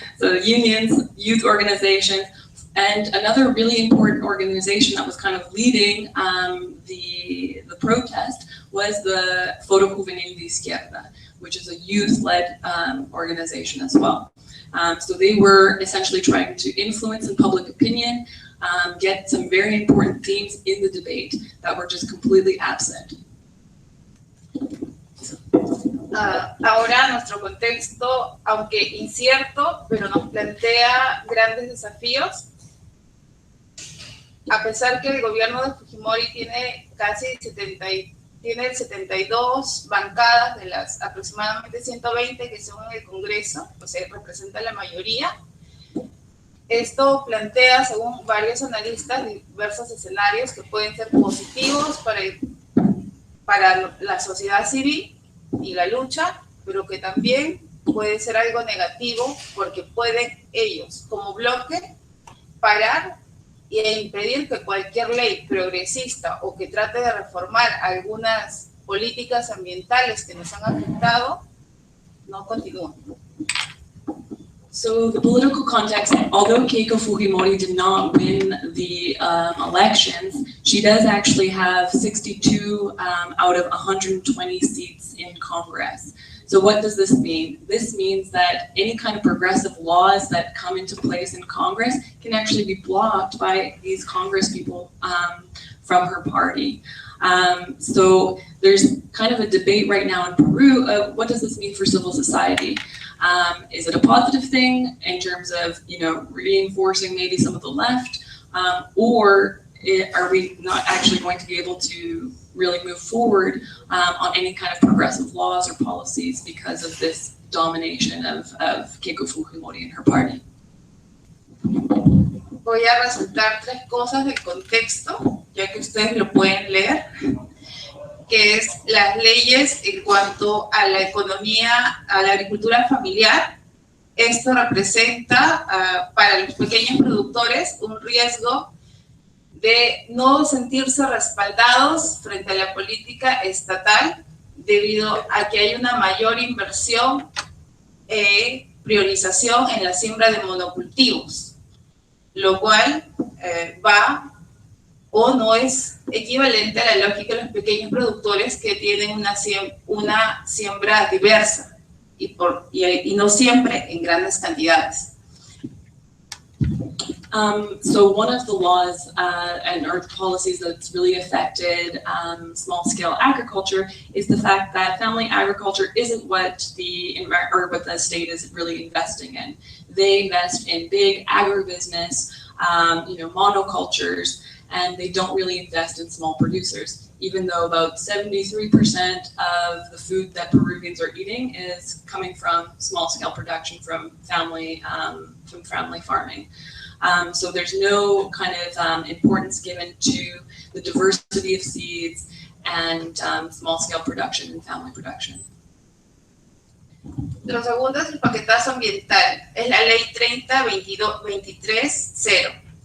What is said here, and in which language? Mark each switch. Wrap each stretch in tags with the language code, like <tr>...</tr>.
<en>So unions, youth organizations, and another really important organization that was kind of leading the protest was the Foro Juvenil de Izquierda, which is a youth-led organization as well. So they were essentially trying to influence in public opinion, get some very important themes in the debate that were just completely absent.</en> <es>Ahora nuestro contexto, aunque incierto, pero nos plantea grandes desafíos. A pesar que el gobierno de Fujimori tiene casi 72 bancadas de las aproximadamente 120 que son en el Congreso, o sea, representa la mayoría. Esto plantea, según varios analistas, diversos escenarios que pueden ser positivos para la sociedad civil y la lucha, pero que también puede ser algo negativo porque pueden ellos, como bloque, parar e impedir que cualquier ley progresista o que trate de reformar algunas políticas ambientales que nos han afectado no continúen.</es> <en>So the political context, although Keiko Fujimori did not win the elections, she does actually have 62 out of 120 seats in Congress. So what does this mean? This means that any kind of progressive laws that come into place in Congress can actually be blocked by these Congress people from her party. So there's kind of a debate right now in Peru of what does this mean for civil society? Is it a positive thing in terms of, reinforcing maybe some of the left, or are we not actually going to be able to really move forward on any kind of progressive laws or policies because of this domination of Keiko Fujimori and her party?</en> <es>Voy a resaltar tres cosas del contexto, ya que ustedes lo pueden leer, que es las leyes en cuanto a la economía, a la agricultura familiar. Esto representa para los pequeños productores un riesgo de no sentirse respaldados frente a la política estatal debido a que hay una mayor inversión priorización en la siembra de monocultivos, lo cual va o no es equivalente a la lógica de los pequeños productores que tienen una siembra diversa y no siempre en grandes cantidades.</es> <en>So one of the laws or policies that's really affected small-scale agriculture is the fact that family agriculture isn't what what the state is really investing in. They invest in big agribusiness, monocultures, and they don't really invest in small producers, even though about 73% of the food that Peruvians are eating is coming from small-scale production from family farming. So there's no kind of importance given to the diversity of seeds and small-scale production and family production.</en> <es>Lo segundo es el paquetazo ambiental, es la ley 30-23-0.</es>